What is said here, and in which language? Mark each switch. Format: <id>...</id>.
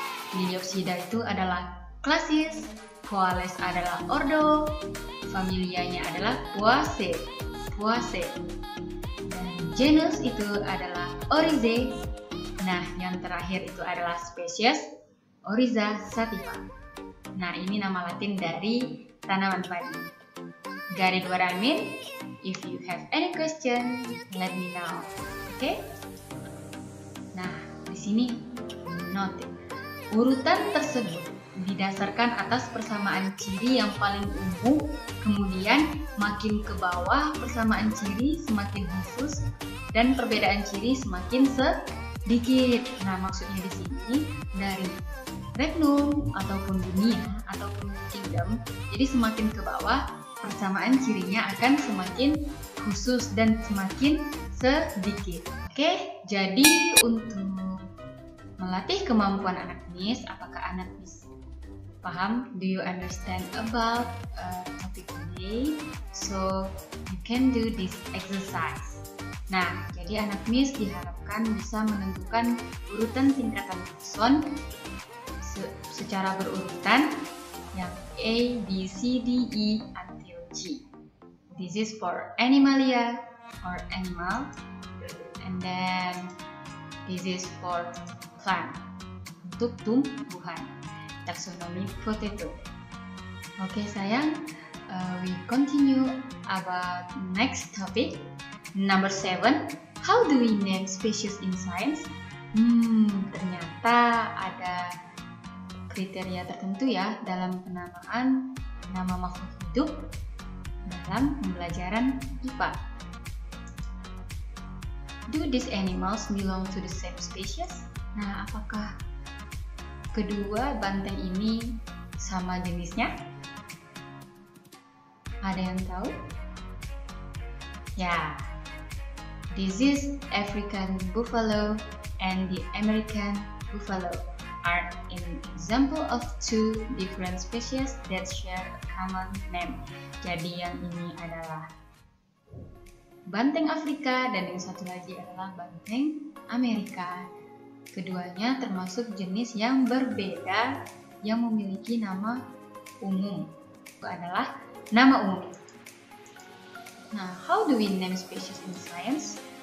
<id>Liliopsida itu adalah classis, coales adalah ordo, familianya adalah Poaceae, dan genus itu adalah Oryzae. Nah, yang terakhir itu adalah spesies Oryza sativa. Nah, ini nama Latin dari tanaman padi.</id> <en>Got it what I mean? If you have any question, let me know.</en> <id>Okay? Nah, di sini note. Urutan tersebut didasarkan atas persamaan ciri yang paling umum, kemudian makin ke bawah persamaan ciri semakin khusus dan perbedaan ciri semakin sedikit. Nah, maksudnya di sini dari regnum ataupun dunia ataupun kingdom, jadi semakin ke bawah persamaan cirinya akan semakin khusus dan semakin sedikit. Oke, jadi untuk melatih kemampuan anak MIS, apakah anak MIS paham?</id> <en>Do you understand about topic today? So you can do this exercise.</en> <id>Nah, jadi anak MIS diharapkan bisa menentukan urutan tingkatan takson secara berurutan yang A, B, C, D, E until G.</id> <en>This is for animalia or animal, and then this is for plant,</en> <id>untuk tumbuhan,</id> <en>taksonomi potato.</en> <id>Oke sayang,</id> <en>we continue about next topic, number 7. How do we name species in science?</en> <id>Ternyata ada kriteria tertentu ya dalam penamaan nama makhluk hidup dalam pembelajaran IPA.</id> <en>Do these animals belong to the same species?</en> <id>Nah, apakah kedua banteng ini sama jenisnya? Ada yang tahu?</id> <en>Ya, this is African buffalo and the American buffalo are an example of two different species that share a common name.</en> <id>Jadi yang ini adalah banteng Afrika dan yang satu lagi adalah banteng Amerika. Keduanya termasuk jenis yang berbeda yang memiliki nama umum. Itu adalah nama umum. Nah,</id> <en>how do we name species in science?</en>